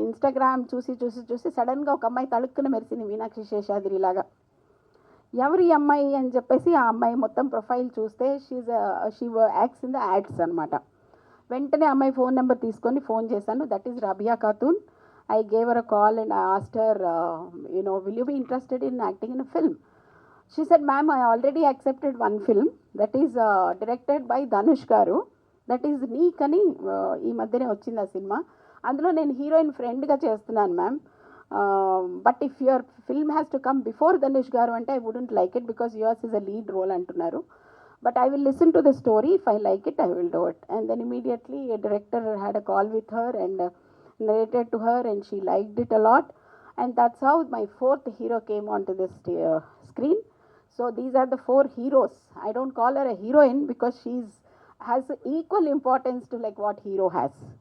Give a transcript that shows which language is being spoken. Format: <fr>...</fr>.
<te>Instagram చూసి సడన్గా ఒక అమ్మాయి తళుక్కున మెరిసింది, మీనాక్షి శేషాద్రి లాగా. ఎవరి అమ్మాయి అని చెప్పేసి ఆ అమ్మాయి మొత్తం ప్రొఫైల్ చూస్తే</te> <en>she acts in the ads</en> <te>అనమాట. వెంటనే అమ్మాయి ఫోన్ నెంబర్ తీసుకొని ఫోన్ చేశాను, that is Rabia Khatoon.</te> <en>I gave her a call and I asked her, will you be interested in acting in a film? She said, ma'am, I already accepted one film that is directed by Dhanush garu. That is Neek</en> <te>ani ee madhyane vachinda cinema. అందులో నేను heroine ఫ్రెండ్గా చేస్తున్నాను ma'am.</te> <en>But if your film has to come before Dhanush garu అంటే I wouldn't like it because yours is a lead role అంటున్నారు. But I will listen to the story. If I like it, I will do it. And then immediately a director had a call with her and narrated to her, and she liked it a lot. And that's how my fourth hero came onto this screen. So these are the four heroes. I don't call her a heroine because has equal importance to like what hero has.</en>